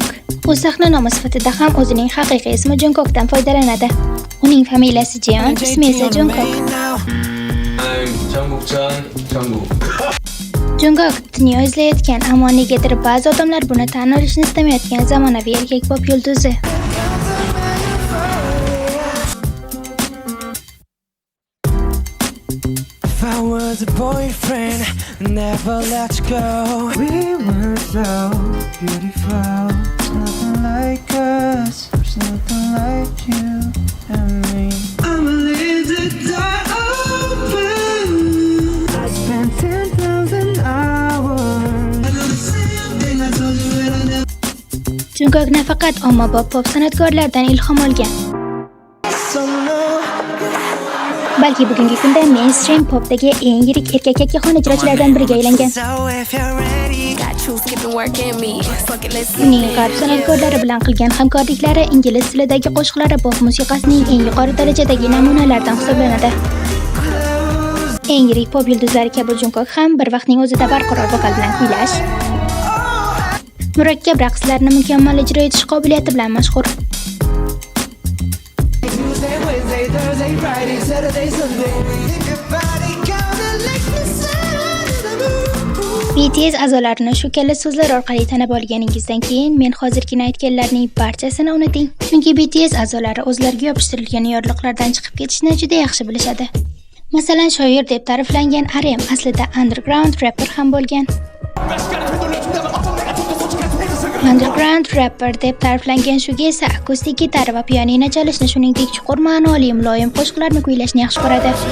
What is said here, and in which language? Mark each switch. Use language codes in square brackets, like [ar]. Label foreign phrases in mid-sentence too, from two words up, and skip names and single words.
[uz] U sahna nomi sifatida ham o'zining haqiqiy ismi Jungkookdan foydalanadi. Uning familiyasi Jeon, ismi esa Jungkook. Jungkook dunyo izlayotgan, ammo negadir ba'zi odamlar buni tan olishni istamayotgan zamonaviy erkak pop yulduzi. [en] If I was a boyfriend, never let you go. We were so beautiful. There's nothing like us. There's nothing like you and me. I'ma leave the door open. I spent 10,000 hours. I know the same thing I told you when I never. [uz] Jungkook nafaqat ommabop pop san'atkorlaridan ilhom olgan, balki bugungi kunda mainstream popdagi eng yirik erkak yakkaxon ijrochilardan biriga aylangan. [en] So if you're ready, [uz] Uning g'arb san'atkorlari bilan qilgan hamkorliklari ingliz tilidagi qo'shiqlari pop musiqasining eng yuqori darajadagi namunalaridan hisoblanadi. Eng yirik pop yulduzlari kabi Jungkook ham bir vaqtning o'zida barqaror vokal bilan kuylash, murakkab raqslarni mukammal ijro etish qobiliyati bilan mashhur. [en] Tuesday, Wednesday, Thursday, Friday, Saturday, Sunday. If your body kinda like the sun in the moon. [uz] BTS a'zolarini shu katta so'zlar orqali tanib olganingizdan keyin men hozirgina aytganlarning barchasini unuting. Chunki BTS a'zolari o'zlariga yopishtirilgan yorliqlardan chiqib ketishni juda yaxshi bilishadi. Masalan, shoir deb ta'riflangan RM aslida [en] underground rapper [uz] ham bo'lgan. [en] Underground rapper [uz] deb ta'riflangan shuga esa akustik gitara va pianino chalishni, shuningdek chuqur ma'noli muloyim qo'shiqlarni kuylashni yaxshi ko'radi.